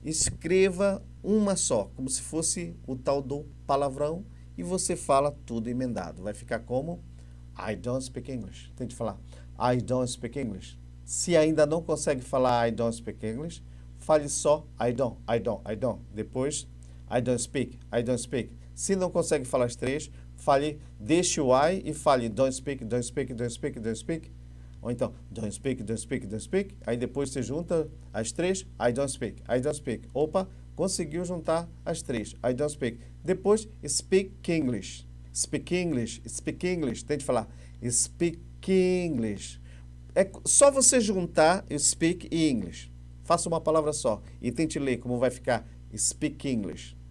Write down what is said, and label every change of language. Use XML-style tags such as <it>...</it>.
<pt>Escreva uma só, como se fosse o tal do palavrão, e você fala tudo emendado. Vai ficar como</pt> <en>I don't speak English.</en> <pt>Tente falar</pt> <en>I don't speak English.</en> <pt>Se ainda não consegue falar I don't speak English, fale só I don't, I don't, I don't. Depois</pt> <en>I don't speak,</en> <pt>I</pt> <en>don't speak.</en> <pt>Se não consegue falar as três, fale, deixe o I e fale don't speak, don't speak, don't speak, don't speak. Ou então,</pt> <en>don't speak,</en> <pt>don't speak, don't speak. Aí depois você junta as três,</pt> <en>I don't speak,</en> <pt>I don't speak. Opa, conseguiu juntar as três,</pt> <en>I don't speak.</en> <pt>Depois,</pt> <en>speak English. Speak English, speak English.</en> <pt>Tente falar,</pt> <en>speak English.</en> <pt>É só você juntar speak e English. Faça uma palavra só e tente ler como vai ficar</pt> <en>speak English.</en>